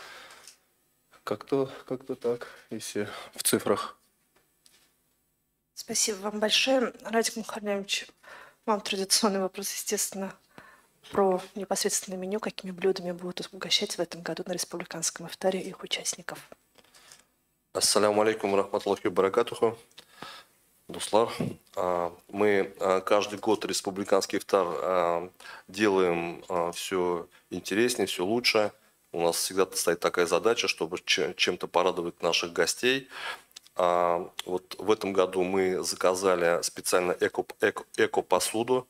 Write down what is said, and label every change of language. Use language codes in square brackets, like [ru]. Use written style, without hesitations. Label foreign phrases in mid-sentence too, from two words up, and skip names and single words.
[ru] Как-то так, если в цифрах. Спасибо вам большое. Радик Мухарневич, вам традиционный вопрос, естественно, про непосредственное меню, какими блюдами будут угощать в этом году на республиканском ифтаре их участников. [ar] السلام عليكم رحمة الله بركاته. [ru] Дуслар, мы каждый год республиканский ифтар делаем все интереснее, все лучше. У нас всегда стоит такая задача, чтобы чем-то порадовать наших гостей. Вот в этом году мы заказали специально эко-посуду.